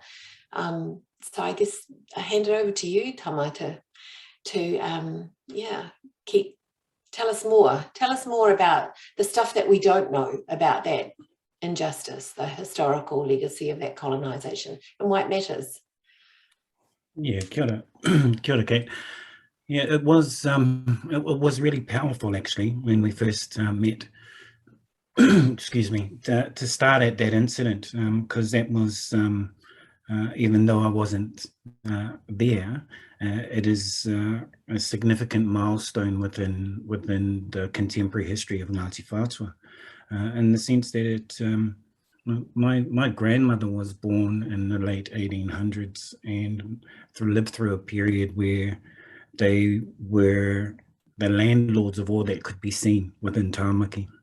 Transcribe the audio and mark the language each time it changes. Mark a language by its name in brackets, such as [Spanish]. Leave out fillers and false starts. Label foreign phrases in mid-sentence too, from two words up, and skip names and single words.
[English] So I guess I hand it over to you, Tama, tell us more about the stuff that we don't know about that injustice, the historical legacy of that colonisation, and why it matters. Yeah, [Māori] kia ora, Kate. [English] Yeah, it was really powerful actually when we first met. Excuse me, to start at that incident, because that was even though I wasn't there, it is a significant milestone within the contemporary history of Ngāti Whātua, in the sense that it, my grandmother was born in the late 1800s and lived through a period where they were the landlords of all that could be seen within Tāmaki.